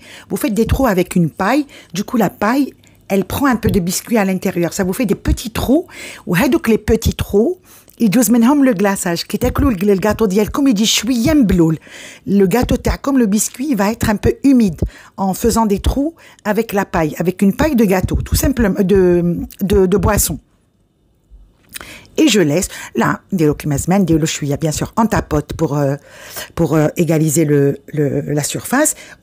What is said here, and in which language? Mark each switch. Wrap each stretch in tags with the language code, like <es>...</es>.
<fr>Vous faites des trous avec une paille. Du coup, la paille, elle prend un peu de biscuit à l'intérieur. Ça vous fait des petits trous. وهذوك les petits trous,</fr> <ar>يجوز منهم</ar> <fr>le glaçage.</fr> <ar>كي تاكلوا الجاتو ديالكم يجي شوية مبلول.</ar> <fr>Le gâteau تاعكم, le biscuit va être un peu humide en faisant des trous avec la paille, avec une paille de gâteau, tout simplement de boisson. Et je laisse, là, bien sûr, en tapote pour égaliser la surface.</fr>